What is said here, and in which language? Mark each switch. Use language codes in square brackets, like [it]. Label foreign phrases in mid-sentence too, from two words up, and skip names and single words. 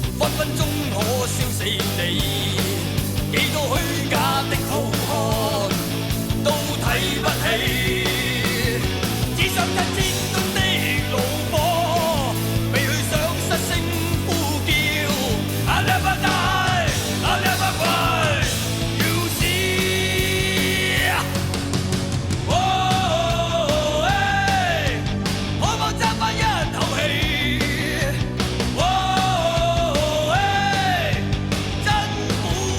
[yue] 分鐘可燒死你，幾多虛假的好漢都睇不起，只想跟戰中的怒火，被佢想失聲呼叫。 [en] I never die, I never cry, you see。 [yue] 哦，可否爭返一口氣？哦，真